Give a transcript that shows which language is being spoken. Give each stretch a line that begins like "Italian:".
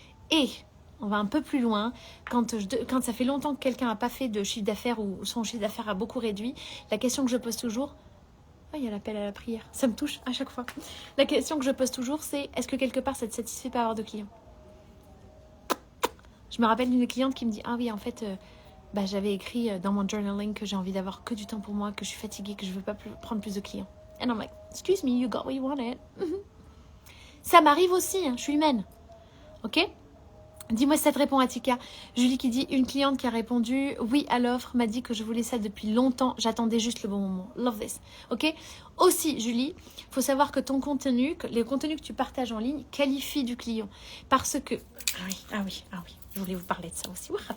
French: Et on va un peu plus loin. Quand ça fait longtemps que quelqu'un n'a pas fait de chiffre d'affaires ou son chiffre d'affaires a beaucoup réduit, la question que je pose toujours, il y a l'appel à la prière, ça me touche à chaque fois. La question que je pose toujours, c'est est-ce que quelque part ça te satisfait pas avoir de clients? Je me rappelle d'une cliente qui me dit, ah oui, en fait, j'avais écrit dans mon journaling que j'ai envie d'avoir que du temps pour moi, que je suis fatiguée, que je veux pas prendre plus de clients.
English: And I'm like, excuse me, you got what you wanted.
French: Ça m'arrive aussi, hein, je suis humaine. Ok? Dis-moi si ça te répond, Atika. Julie qui dit, une cliente qui a répondu oui à l'offre m'a dit que je voulais ça depuis longtemps. J'attendais juste le bon moment. Love this. Ok. Aussi, Julie, il faut savoir que ton contenu, les contenus que tu partages en ligne, qualifient du client. Parce que... Ah oui. Je voulais vous parler de ça aussi.